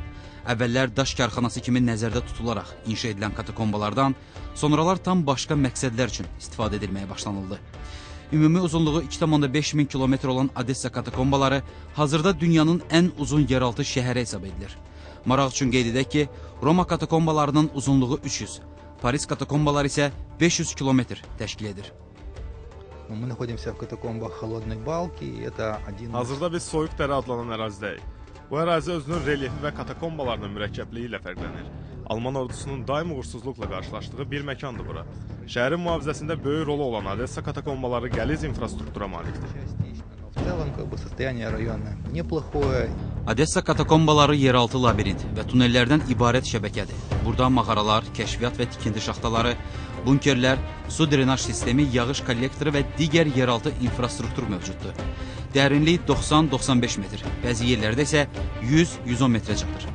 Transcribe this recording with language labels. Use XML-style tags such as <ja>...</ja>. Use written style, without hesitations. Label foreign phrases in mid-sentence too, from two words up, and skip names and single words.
<az>Əvvəllər daş karxanası kimi nəzərdə tutularaq inşa edilən katakombalardan sonralar tam başqa məqsədlər üçün istifadə edilməyə başlanıldı. Ümumi uzunluğu 2,5 min kilometr olan Odessa katakombaları hazırda dünyanın ən uzun yeraltı şəhəri hesab edilir. Maraq üçün qeyd edək ki, Roma katakombalarının uzunluğu 300, Paris katakombaları isə 500 kilometr təşkil edir.</az> <ru>Мы находимся в катакомбах Холодной Балки. Это один...</ru> <az>Hazırda biz Soyuq dərə adlanan ərazidəyik. Bu ərazi özünün relyefi və katakombalarının mürəkkəbliyi ilə fərqlənir. Alman ordusunun daim uğursuzluqla qarşılaşdığı bir məkandır bura. Şəhərin mühafizəsində böyük rolu olan Odessa katakombaları qəliz infrastruktura malikdir.</az> <ru>В целом, состояние района неплохое.</ru> <az>Odessa katakombaları yeraltı labirint və tunellərdən ibarət şəbəkədir. Burada mağaralar, kəşfiyyat və tikinti şaxtaları, bunkerlər, su drenaj sistemi, yağış kollektoru və digər yeraltı infrastruktur mövcuddur. Dərinlik 90-95 metr, bəzi yerlərdə isə 100-110 metrə çatır.</az>